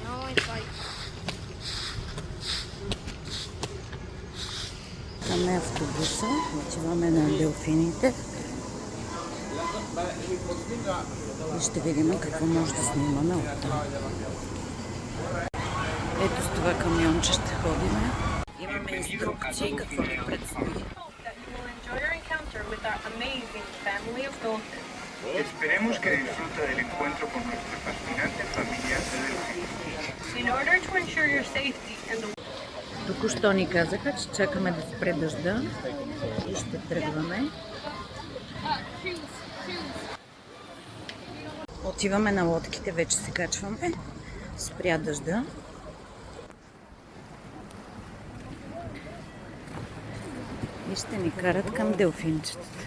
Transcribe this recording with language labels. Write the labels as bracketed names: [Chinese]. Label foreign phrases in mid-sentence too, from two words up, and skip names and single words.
[Bulgarian] Там е автобуса, отиваме на делфините и ще видим какво може да снимаме оттам. Ето с това камионче ще ходим. Имаме инструкции какво ни предстои. [Spanish] Esperemos que disfruta del encuentro con nuestra fascinante familia de delfines. [English] In order to ensure your safety and the [Bulgarian] Току-що ни казаха, че чакаме да спре дъжда и ще тръгваме. Отиваме на лодките, вече се качваме. Спря дъжда. И ще ни карат към делфинчетата.